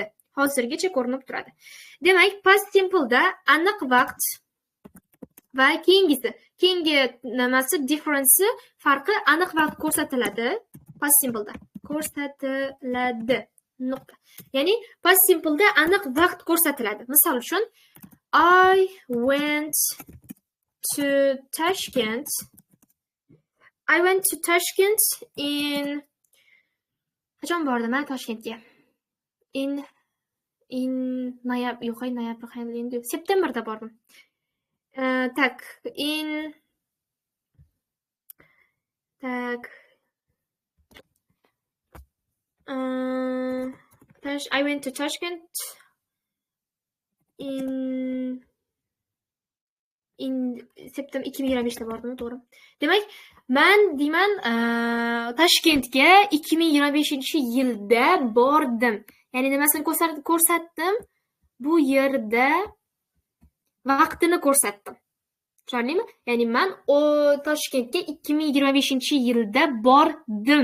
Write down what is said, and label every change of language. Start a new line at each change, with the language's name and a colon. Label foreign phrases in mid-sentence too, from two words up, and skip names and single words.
Uzbek: Hozirgacha ko'rinib turadi. Demak,
English: past simple'da
Uzbek: aniq vaqt va keyingi nimasi difference farqi aniq vaqt ko'rsatiladi.
English: Past simple'da
Uzbek: ko'rsatiladi. Nuqta. Ya'ni
English: past simple'da
Uzbek: aniq vaqt ko'rsatiladi. Misol uchun
English: I went to Tashkent. I went to Tashkent in
Uzbek: qachon bordim Toshkentga? Noyabr, septemberda bordim.
English: I went to Tashkent in september 2025da
Uzbek: bordim, to'g'ri. Demak, men deyman Toshkentga 2025-yilda bordim. Ya'ni nimasini ko'rsatdim? Bu yerda vaqtini ko'rsatdim. Tushundingmi? Ya'ni men Toshkentga 2025-yilda bordim.